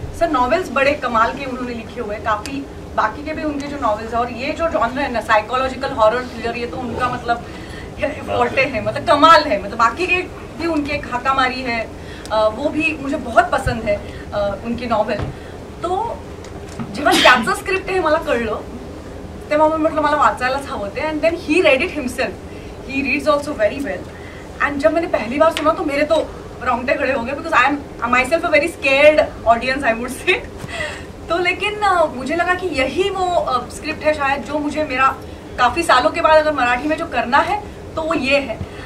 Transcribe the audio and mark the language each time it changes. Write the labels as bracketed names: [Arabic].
[Hindi] Sir, novels बड़े कमाल के उन्होंने लिखे हुए हैं, काफ़ी बाकी के भी उनके जो नॉवेल्स हैं. और ये जो जॉनर है ना, साइकोलॉजिकल हॉरर थ्रिलर, ये तो उनका मतलब फोर्टे है, मतलब कमाल है. मतलब बाकी के भी उनके एक हाकामारी है, वो भी मुझे बहुत पसंद है उनकी नॉवेल. [Marathi] तो जेव्हा त्याचं स्क्रिप्ट हे मला कळलं तेव्हा मी म्हटलं मला वाचायलाच हवं ते. [English] And then he read it himself. He reads also very well. And [Hindi] जब मैंने पहली बार सुना तो मेरे तो रोंगटे खड़े हो गए, [English] Because I am myself a very scared audience, I would say. [Hindi] तो लेकिन मुझे लगा कि यही वो स्क्रिप्ट है शायद जो मुझे मेरा काफ़ी सालों के बाद अगर मराठी में जो करना है तो वो ये है.